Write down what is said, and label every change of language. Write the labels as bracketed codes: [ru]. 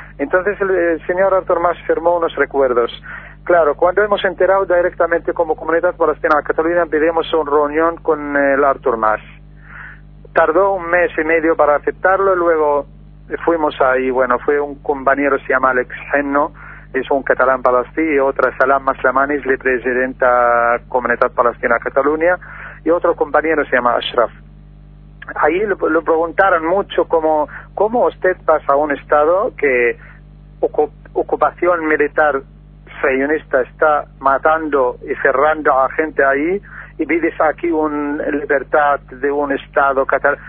[es] Entonces el señor Artur Mas firmó unos recuerdos. Claro, cuando hemos enterado directamente como Comunidad Palestina de Cataluña, pedimos una reunión con el Artur Mas. Tardó un mes y medio para aceptarlo, y luego fuimos ahí. Bueno, fue un compañero, se llama Alex Henno, [ca] és un català en palestí, i l'altre és Salam Maslamani, és la presidenta de la comunitat palestina a Catalunya, i l'altre company es diu Ashraf. [es] Ahí lo preguntaron mucho, ¿cómo usted pasa a un estado que ocupación militar sionista está matando y cerrando a gente ahí y vives aquí una libertad de un estado catalán?